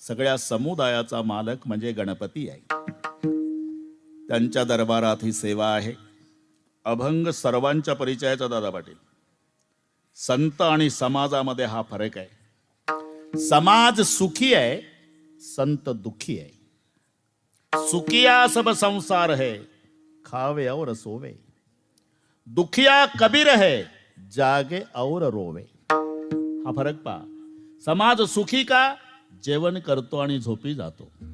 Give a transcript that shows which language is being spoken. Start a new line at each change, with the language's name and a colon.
Marathi: सगळ्या समुदायाचा मालक म्हणजे गणपती आहे. त्यांच्या दरबारात ही सेवा आहे. अभंग सर्वांच्या परिचयाचा दादा पाटील. संत आणि समाजामध्ये हा फरक आहे. समाज सुखी आहे, संत दुखी आहे.
Hindi: सुखिया सब संसार है खावे और सोवे. दुखिया कबीर है जागे और रोवे.
Marathi: हा फरक पहा. समाज सुखी का, जेवण करतो आणि झोपी जातो.